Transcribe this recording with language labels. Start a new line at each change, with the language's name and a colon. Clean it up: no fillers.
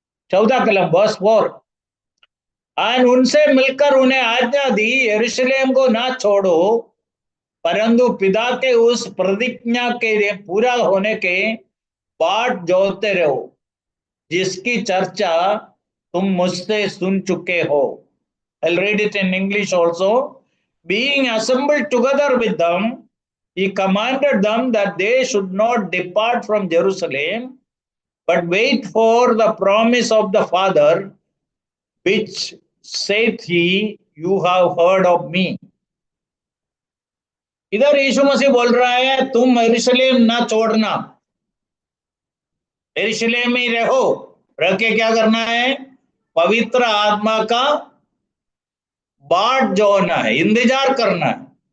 Hindi: 14 कलम वर्स 4, और उनसे मिलकर उन्हें आज्ञा दी, यरूशलेम को ना छोड़ो, परंतु पिता के उस प्रतिज्ञा के पूरा होने के बाट जोहते रहो, जिसकी चर्चा तुम मुझसे सुन चुके हो।
English: I'll read it in English also. Being assembled together with them, he commanded them that they should not depart from Jerusalem, but wait for the promise of the Father, which saith he, you have heard of me.
Hindi: इधर यीशु मसीह बोल रहा है, तुम यरूशलेम ना छोड़ना, यरूशलेम में रहो। रह के क्या करना है? पवित्र आत्मा का बाट जोड़ना है, इंतजार करना है।